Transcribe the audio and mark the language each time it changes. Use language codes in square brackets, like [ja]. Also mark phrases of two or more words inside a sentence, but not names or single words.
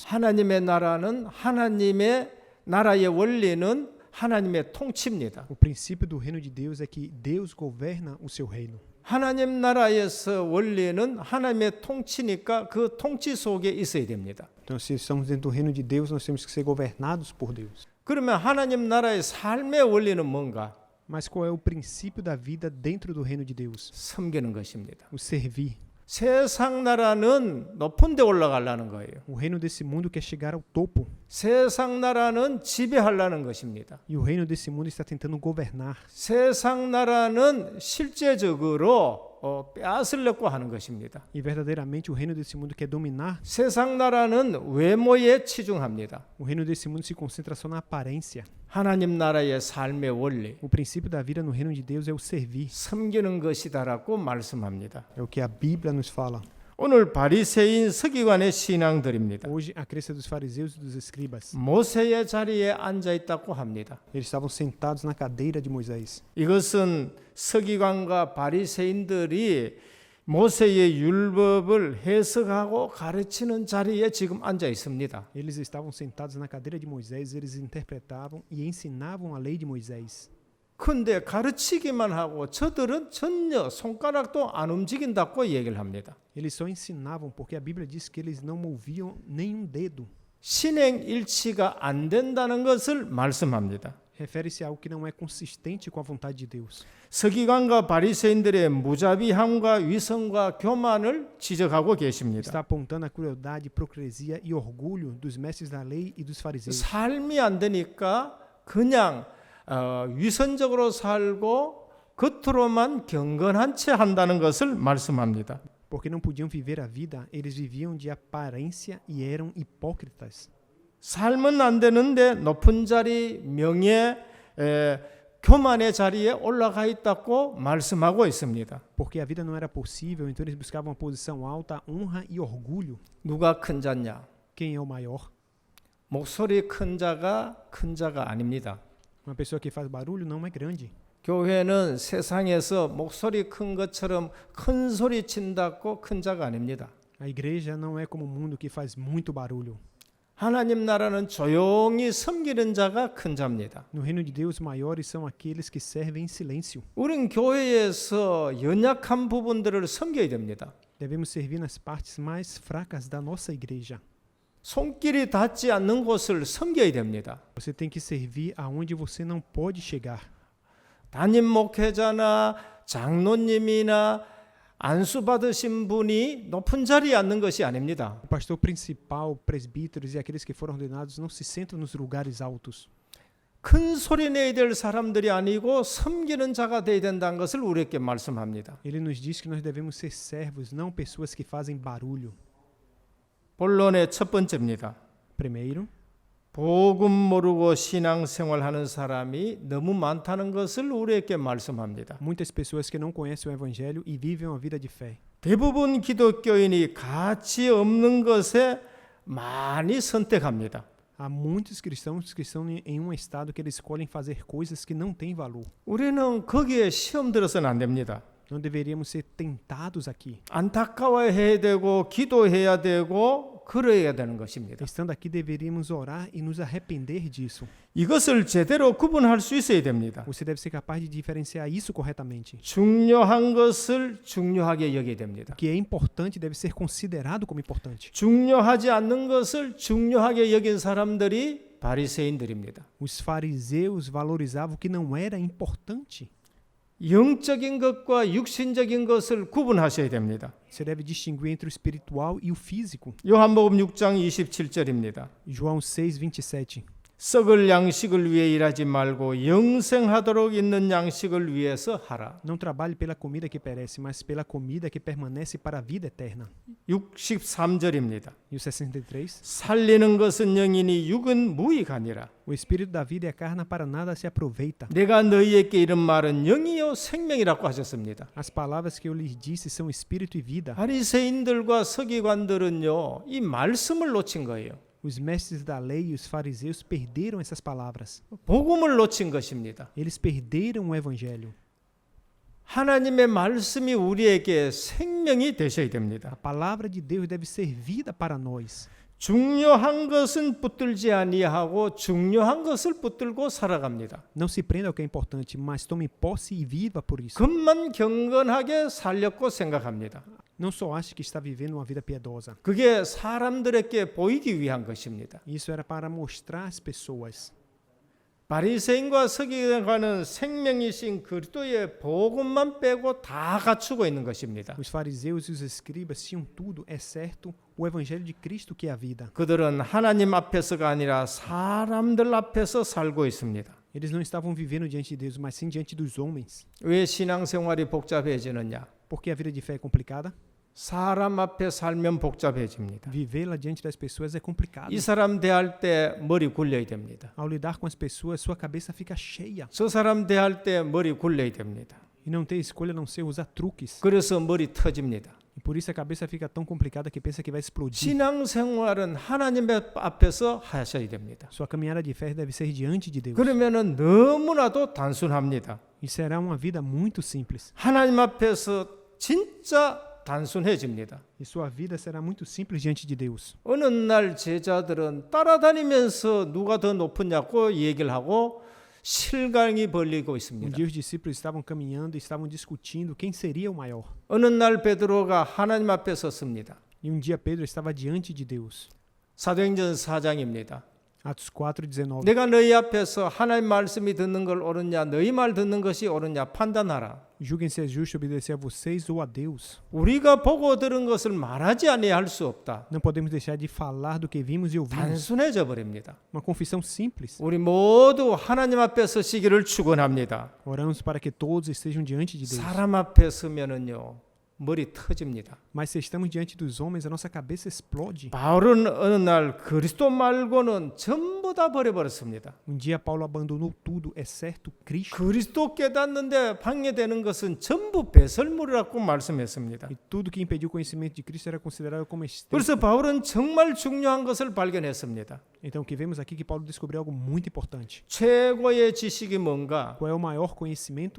[ko] 하나님의 나라는 하나님의 나라의 원리는 하나님의 통치입니다. [pt] O princípio do reino de Deus é que Deus governa o seu reino. [ko] 하나님 나라에서 원리는 하나님의 통치니까 그 통치 속에 있어야 됩니다. [pt] Então, se estamos dentro do reino de Deus, nós temos que ser governados por Deus. [ko] 그러면 하나님 나라의 삶의 원리는 뭔가? [pt] Mas qual é o princípio da vida dentro do reino de Deus? [ko] 섬기는 것입니다. [pt] O servir. [ko] 세상 나라는 높은 데 올라가려는 거예요. [pt] O reino desse mundo quer chegar ao topo. [ko] 세상 나라는 지배하려는 것입니다. [pt] E o reino desse mundo está tentando governar. [ko] 세상 나라는 실제적으로 빼앗으려고 하는 것입니다. [pt] E verdadeiramente o reino desse mundo quer dominar. [ko] 세상 나라는 외모에 치중합니다. [pt] O reino desse mundo se concentra só na aparência. [ko] 하나님 나라의 삶의 원리, [pt] O princípio da vida no reino de Deus é o servir. [ko] 섬기는 것이다라고 말씀합니다. [pt] É o que a Bíblia nos fala. [ko] 오늘 바리새인 서기관의 신앙들입니다. [pt] Hoje, a crença dos fariseus e dos escribas. [ko] 모세의 자리에 앉아 있다고 합니다. [pt] Eles estavam sentados na cadeira de Moisés. [ko] 이것은 서기관과 바리새인들이 모세의 율법을 해석하고 가르치는 자리에 지금 앉아 있습니다. [pt] Eles estavam sentados na cadeira de Moisés, eles interpretavam e ensinavam a lei de Moisés. [ko] 근데 가르치기만 하고 저들은 전혀 손가락도 안 움직인다고 얘기를 합니다. [pt] Eles só ensinavam porque a Bíblia diz que eles não moviam nenhum dedo. [ko] 신행 일치가 안 된다는 것을 말씀합니다. [pt] Refere-se a algo que não é consistente com a vontade de Deus. [ko] 서기관과 바리새인들의 무자비함과 위선과 교만을 지적하고 계십니다. [pt] Está apontando a crueldade, hipocrisia e orgulho dos mestres da lei e dos fariseus. [ko] 삶이 안 되니까 그냥 위선적으로 살고 겉으로만 경건한 채 한다는 것을 말씀합니다. [pt] Porque não podiam viver a vida, eles viviam de aparência e eram hipócritas. [ko] 삶은 안 되는데 높은 자리, 명예, 교만의 자리에 올라가 있다고 말씀하고 있습니다. [pt] Porque a vida não era possível, então eles buscavam uma posição alta, honra e orgulho. [ko] 누가 큰 자냐? [pt] Quem é o maior? [ko] 목소리 큰 자가 아닙니다. [pt] Uma pessoa que faz barulho não é grande. [ko] 교회는 세상에서 목소리 큰 것처럼 큰 소리 친다고 큰 자가 아닙니다. [pt] A igreja não é como o mundo que faz muito barulho. [ko] 하나님 나라는 조용히 섬기는 자가 큰 자입니다. [pt] No reino de Deus, maiores são aqueles que servem em silêncio. [ko] 우린 교회에서 연약한 부분들을 섬겨야 됩니다. [pt] Devemos servir nas partes mais fracas da nossa igreja. [ko] 손길이 닿지 않는 곳을 섬겨야 됩니다. [pt] Você tem que servir aonde você não pode chegar. [ko] 담임 목회자나 장로님이나 안수 받으신 분이 높은 자리에 앉는 것이 아닙니다. [pt] O pastor principal, presbíteros e aqueles que foram ordenados não se sentam nos lugares altos. [ko] 큰 소리 내야 될 사람들이 아니고 섬기는 자가 되어야 된다는 것을 우리에게 말씀합니다. [pt] Ele nos diz que nós devemos ser servos, não pessoas que fazem barulho. [ko] 본론의 첫 번째입니다. [pt] Primeiro, [ko] 복음 모르고 신앙생활하는 사람이 너무 많다는 것을 우리에게 말씀합니다. [pt] muitas pessoas que não conhecem o evangelho e vivem uma vida de fé. [ko] 대부분 기독교인이 가치 없는 것에 많이 선택합니다. [pt] Há muitos cristãos que estão em um estado que eles escolhem fazer coisas que não têm valor. [ko] 우리는 거기에 시험 들어서는 안 됩니다. [pt] Não deveríamos ser tentados aqui. [ko] 안타까워해야 되고 기도해야 되고 그러해야 되는 것입니다. [pt] Estando aqui, deveríamos orar e nos arrepender disso. [ko] 이것을 제대로 구분할 수 있어야 됩니다. [pt] Você deve ser capaz de diferenciar isso corretamente. [ko] 중요한 것을 중요하게 여겨야 됩니다. [pt] O que é importante deve ser considerado como importante. [ko] 중요하지 않는 것을 중요하게 여긴 사람들이 바리새인들입니다. [pt] Os fariseus valorizavam o que não era importante. [ko] 영적인 것과 육신적인 것을 구분하셔야 됩니다. [pt] Você deve distinguir entre o espiritual e o físico. [ko] 요한복음 6장 27절입니다. [pt] João 6:27. [ko] 썩을 양식을 위해 일하지 말고 영생하도록 있는 양식을 위해서 하라. [pt] Não trabalhe pela comida que perece, mas pela comida que permanece para a vida eterna. [ko] 63절입니다. [pt] E o 63. [ko] 살리는 것은 영이니 육은 무익하니라. [pt] O espírito da vida e a carne para nada se aproveita. [ko] 내가 너희에게 이른 말은 영이요 생명이라고 하셨습니다. [pt] As palavras que eu lhes disse são espírito e vida. [ko] 바리새인들과 서기관들은요, 이 말씀을 놓친 거예요. [pt] Os mestres da lei e os fariseus perderam essas palavras. [ko] 복음을 놓친 것입니다. [pt] Eles perderam o evangelho. [ko] 하나님의 말씀이 우리에게 생명이 되셔야 [pt] A [ko] 됩니다. [pt] palavra de Deus deve ser vida para nós. [ko] 중요한 것은 붙들지 아니하고 중요한 것을 붙들고 살아갑니다. [pt] Não se prenda ao que é importante, mas tome posse e viva por isso. [ko] 겉만 경건하게 살렸고 생각합니다. [pt] Não só ache que está vivendo uma vida piedosa. [ko] 그게 사람들에게 보이기 위한 것입니다. [pt] Isso era para mostrar às pessoas. [ko] 바리새인과 서기관은 생명이신 그리스도의 복음만 빼고 다 갖추고 있는 것입니다. [pt] Os fariseus e os escribas tinham tudo, exceto o evangelho de Cristo, que é a vida. [ko] 그들은 하나님 앞에서가 아니라 사람들 앞에서 살고 있습니다. [pt] Eles não estavam vivendo diante de Deus, mas sim diante dos homens. [ko] 왜 신앙생활이 복잡해지느냐? [pt] Por que a vida de fé é complicada? [ko] 사람 앞에 살면 복잡해집니다. [pt] Vivê-la diante das pessoas é complicado. [ko] 이 사람 대할 때 머리 굴려야 됩니다. [pt] Ao lidar com as pessoas, sua cabeça fica cheia. [ko] 저 사람 대할 때 머리 굴려야 됩니다. [pt] E não ter escolha a não ser usar truques. [ko] 그래서 머리 터집니다. [pt] E por isso a cabeça fica tão complicada que pensa que vai explodir. [ko] 신앙생활은 하나님 앞에서 하셔야 됩니다. [pt] Sua caminhada de fé deve ser diante de Deus. [ko] 그러면은 너무나도 단순합니다. [pt] E será uma vida muito simples. [ko] 하나님 앞에서 진짜 단순해집니다. [pt] E sua vida será muito simples diante de Deus. [ko] 어느 날 제자들은 따라다니면서 누가 더 높으냐고 얘기를 하고 실강이 벌리고 [pt] Um [ko] 있습니다. [pt] dia os discípulos estavam caminhando e estavam discutindo quem seria o maior. [ko] 어느 날 베드로가 하나님 앞에 섰습니다. [pt] E um dia Pedro estava diante de Deus. [ko] 사도행전 4장입니다. [pt] Atos 4:19. [ko] 내가 너희 앞에서 하나님 말씀이 듣는 걸 옳으냐 너희 말 듣는 것이 옳으냐 판단하라. [pt] Julguem se é justo obedecer a vocês ou a Deus. [ko] 우리가 보고 들은 것을 말하지 아니할 수 없다. [pt] Não podemos deixar de falar do que vimos e ouvimos. [ko] 단순해져 버립니다. [pt] Uma confissão simples. [ko] 우리 모두 하나님 앞에 서시기를 축원합니다. [pt] Oramos para que todos estejam diante de Deus. [ko] 사람 앞에 서면은요 머리 터집니다. [pt] Mas se estamos diante dos homens, a nossa cabeça explode. [ko] 바울은 어느 날 그리스도 말고는 전부 다 버려버렸습니다. [pt] Um dia Paulo abandonou tudo, exceto Cristo. [ko] 그리스도 깨닫는데 방해되는 것은 전부 배설물이라고 말씀했습니다. [pt] E tudo que impediu o conhecimento de Cristo era considerado como esterco. [ko] 그래서 바울은 정말 중요한 것을 발견했습니다. [pt] Então o que vemos aqui é que Paulo descobriu algo muito importante. [ko] 최고의 지식이 뭔가? [pt] Qual é o maior conhecimento?